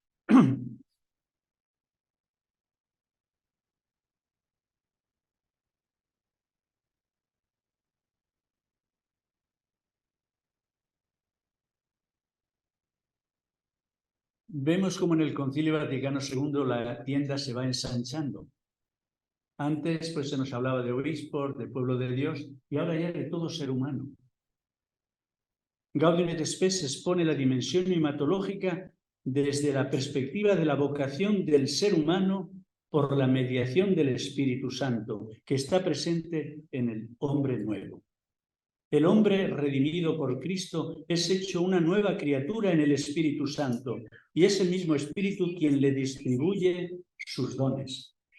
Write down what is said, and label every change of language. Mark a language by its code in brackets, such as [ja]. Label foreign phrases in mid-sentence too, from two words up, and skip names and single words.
[es] Vemos como en el Concilio Vaticano II la tienda se va ensanchando. Antes pues se nos hablaba de obispos, del pueblo de Dios, y ahora ya de todo ser humano. Gaudium et Spes expone la dimensión imatológica desde la perspectiva de la vocación del ser humano por la mediación del Espíritu Santo, que está presente en el hombre nuevo. El hombre redimido por Cristo es hecho una nueva criatura en el Espíritu Santo, y es el mismo Espíritu quien le distribuye sus dones.